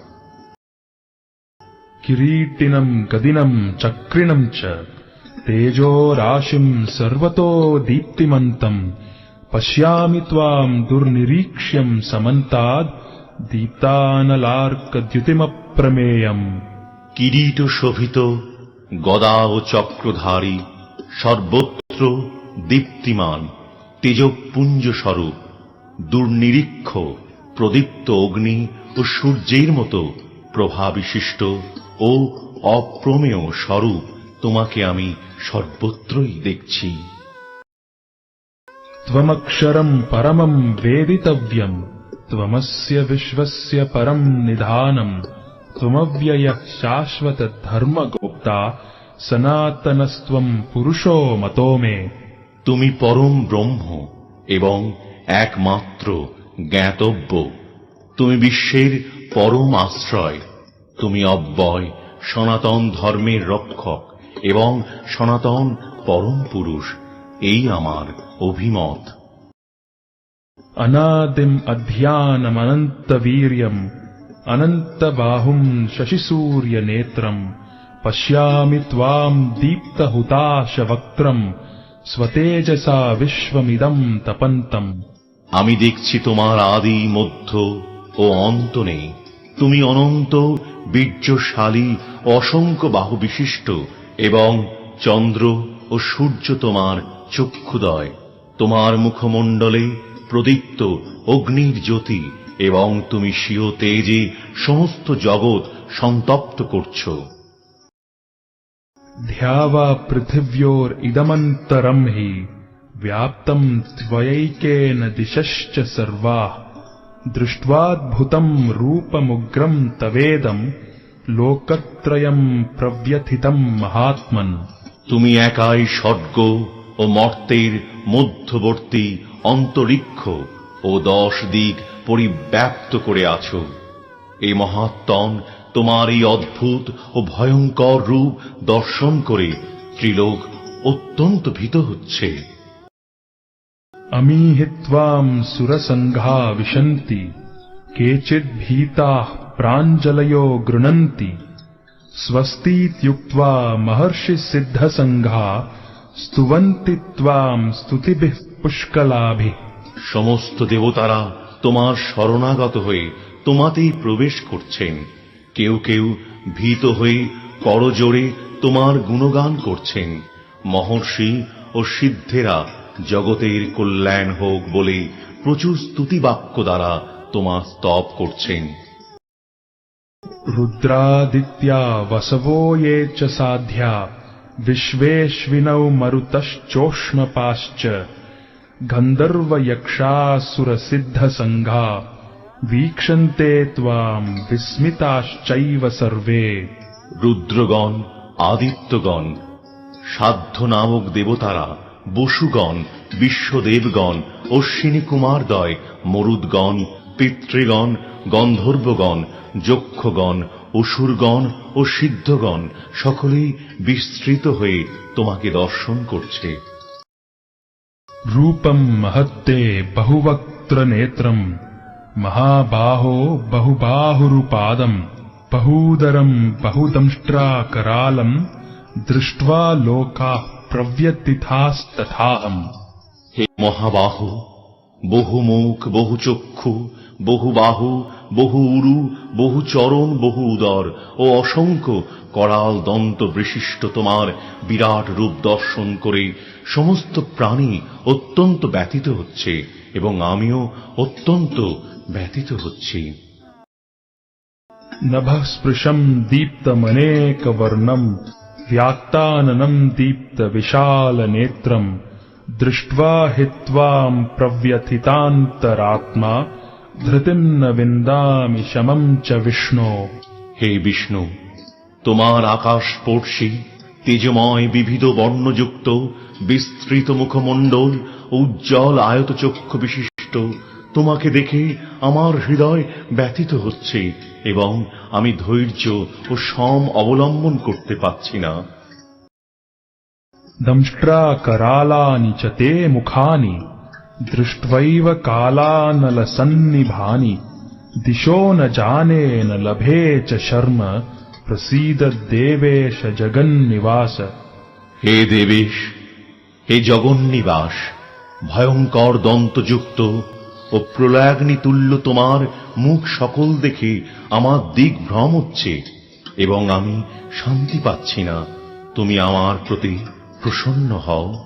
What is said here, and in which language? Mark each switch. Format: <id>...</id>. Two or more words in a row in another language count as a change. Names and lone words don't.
<sa>किरीटिनम् गदिनम् चक्रिणम् च तेजो राशिम् सर्वतो दीप्तिमन्तम् पश्यामि त्वाम् दुर्निरीक्ष्यम् समन्ताद् दीप्तानलार्कद्युतिमप्रमेयम्।</sa> <bn>কিরীট শোভিত, গদা ও চক্রধারী, সর্বত্র দীপ্তিমান, তেজপুঞ্জ স্বরূপ, দুর্নিরীক্ষ, প্রদীপ্ত অগ্নি ও সূর্যের মতো প্রভাবিশিষ্ট ও অপ্রমেয় স্বরূপ তোমাকে আমি সর্বত্রই দেখছি।</bn> <sa>त्वमक्षरम् परमम् वेदितव्यम् त्वमस्य विश्वस्य परम् निधानम् त्वमव्ययः शाश्वत धर्मगोप्ता सनातनस्त्वम् पुरुषो मतो मे।</sa> <bn>তুমি পরম ব্রহ্ম এবং একমাত্র জ্ঞাতব্য। তুমি বিশ্বের পরম আশ্রয়। তুমি অব্যয়, সনাতন ধর্মের রক্ষক এবং সনাতন পরম পুরুষ। এই আমার অভিমত।</bn> <sa>अनादिम् अध्यानमनन्तवीर्यम् अनन्तबाहुम् शशिसूर्यनेत्रम् पश्यामि त्वाम् दीप्तहुताशवक्त्रम् स्वतेजसा विश्वमिदम् तपन्तम्।</sa> <bn>আমি দেখছি তোমার আদি, মধ্য ও অন্ত নেই। তুমি অনন্ত, বীর্যশালী, অসংখ্য বাহু বিশিষ্ট এবং চন্দ্র ও সূর্য তোমার চক্ষুদয়। তোমার মুখমণ্ডলে প্রদীপ্ত অগ্নির জ্যোতি এবং তুমি স্বীয় তেজে সমস্ত জগৎ সন্তপ্ত করছ।</bn> <sa>ध्यावा पृथिव्योरिदमन्तरम् हि व्याप्तम् त्वयैकेन दिशश्च सर्वाः दृष्ट्वाद्भुतम् रूपमुग्रम् तवेदम् लोकत्रयम् प्रव्यथितम् महात्मन्।</sa> <bn>তুমি একাই স্বর্গ ও মর্তের মধ্যবর্তী অন্তরিক্ষ ও 10 দিক পরিব্যাপ্ত করে আছো। এই মহাত্মন তোমার এই অদ্ভুত ও ভয়ঙ্কর রূপ দর্শন করে ত্রিলোক অত্যন্ত ভীত হচ্ছে।</bn> <sa>अमीहित्वाम् सुरसङ्घा विशन्ति केचिद् भीताः प्राञ्जलयो गृह्णन्ति स्वस्तीत्युक्त्वा महर्षिसिद्धसङ्घा स्तुवन्ति त्वाम् स्तुतिभिः पुष्कलाभिः।</sa> <bn>সমস্ত দেবতারা তোমার শরণাগত হয়ে তোমাতেই প্রবেশ করছেন। কেউ কেউ ভীত হয়ে করজোড়ে তোমার গুণগান করছেন। মহর্ষি ও সিদ্ধেরা জগতের কল্যাণ হোক বলে প্রচুর স্তুতিবাক্য দ্বারা তোমার স্তব করছেন।</bn> <sa>रुद्रादित्या वसवो ये च साध्या विश्वेश्विनौ मरुतश्चोष्मपाश्च गन्धर्वयक्षासुरसिद्धसङ्घा वीक्षन्ते त्वाम् विस्मिताश्चैव सर्वे।</sa> <bn>রুদ্রগণ, আদিত্যগণ, সাধ্য নামক দেবতারা, বসুগণ, বিশ্বদেবগণ, অশ্বিনী কুমারদ্বয়, মরুদ্গণ, পিতৃগণ, গন্ধর্বগণ, যক্ষগণ, অসুরগণ ও সিদ্ধগণ সকলেই বিস্তৃত হয়ে তোমাকে দর্শন করছে।</bn> <sa>रूपम् महत्ते बहुवक्त्रनेत्रम् महाबाहो बहुबाहुरुपादम् बहूदरम् बहुदंष्ट्राकरालम् दृष्ट्वा लोकाः प्रव्यथितास्तथाहम्।</sa> <bn>হে মহাবাহু, বহু মুখ, বহু চক্ষু, বহু বাহু, বহু উরু, বহু চরণ, বহু উদর ও অসংখ্য করাল দন্ত বিশিষ্ট তোমার বিরাট রূপ দর্শন করে সমস্ত প্রাণী অত্যন্ত ব্যথিত হচ্ছে এবং আমিও অত্যন্ত ব্যথিত হচ্ছি।</bn> <sa>नभः स्पृशम् दीप्तमनेकवर्णम् व्याक्ताननम् दीप्तविशालनेत्रम् दृष्ट्वा हि त्वाम् प्रव्यथितान्तरात्मा धृतिम् न विन्दामि शमम् च विष्णो।</sa> <bn>হে বিষ্ণু, তোমার আকাশস্পর্শী তেজময় বিবিধ বর্ণযুক্ত বিস্তৃত মুখমণ্ডল ও উজ্জ্বল আয়তচক্ষু বিশিষ্ট তোমাকে দেখে আমার হৃদয় ব্যথিত হচ্ছে এবং আমি ধৈর্য ও সম অবলম্বন করতে পারছি না।</bn> <sa>दंष्ट्राकरालानि च ते मुखानि दृष्ट्वैव कालानलसन्निभानि दिशो न जाने न लभे च शर्म प्रसीद देवेश जगन्निवास।</sa> <bn>হে দেবেশ, হে জগন্নিবাস, ভয়ঙ্কর দন্তযুক্ত ও প্রলয়াগ্নি তুল্য তোমার মুখ সকল দেখে আমার দিক ভ্রম হচ্ছে এবং আমি শান্তি পাচ্ছি না। তুমি আমার প্রতি প্রসন্ন হও।</bn>